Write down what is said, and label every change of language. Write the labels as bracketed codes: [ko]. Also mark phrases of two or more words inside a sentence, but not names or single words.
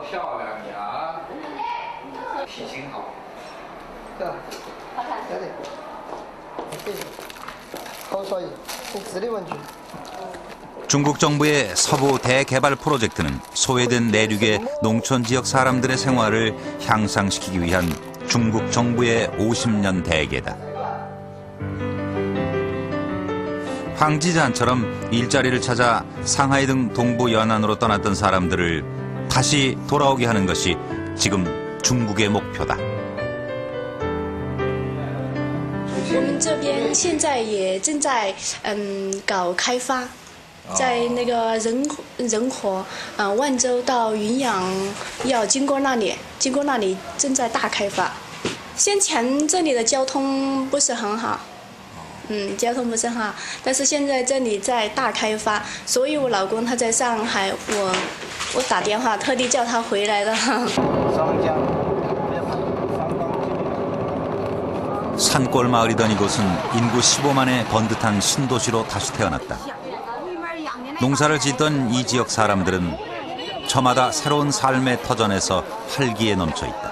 [ko] 중국 정부의 서부 대개발 프로젝트는 소외된 내륙의 농촌 지역 사람들의 생활을 향상시키기 위한 중국 정부의 50년 대계다. 황지잔처럼 일자리를 찾아 상하이 등 동부 연안으로 떠났던 사람들을 다시 돌아오게 하는 것이 지금 중국의 목표다. [zh] 我们这边现在也正在搞开发，在那个仁和万州到云阳要经过那里正在大开发。先前这里的交通不是很好，交通不是很好，但是现在这里在大开发，所以我老公他在上海，我打电话特地叫他回来的。 [ko] 산골 마을이던 이곳은 인구 15만의 번듯한 신도시로 다시 태어났다. 농사를 짓던 이 지역 사람들은 저마다 새로운 삶의 터전에서 활기에 넘쳐 있다.